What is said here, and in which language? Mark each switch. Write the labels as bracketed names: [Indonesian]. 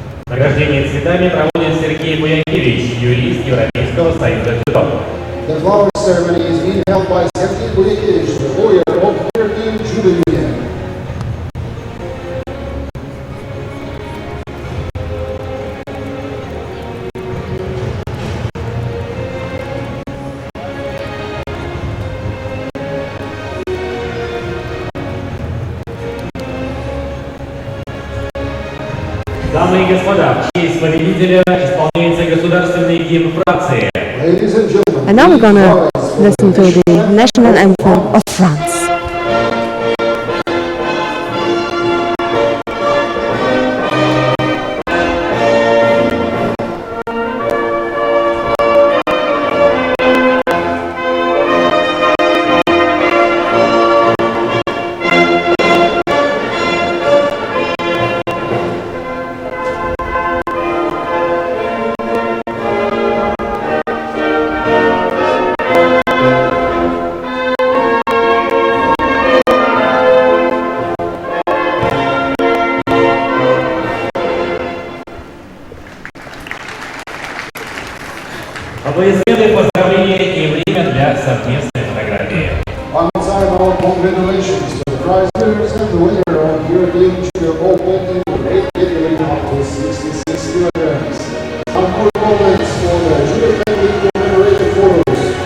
[Russian] Награждение цветами проводит Сергей Буякевич, юрист Европейского союза Judo. [English] The flower ceremony is being held by Sergei Bulikevich, the lawyer of European Judo Union. [Russian] Дамы и господа, в честь победителя исполняется государственный гимн Франции. [English] Ladies and gentlemen, And now we're gonna listen to the national anthem of France. [Russian] Аплодисменты, поздравления и время для совместной фотографии. [English] on time, our congratulations to the prize winners and the winner of European Judo Open in the weight category up to 66 kilograms. Some more moments for the Judo family commemorative photos.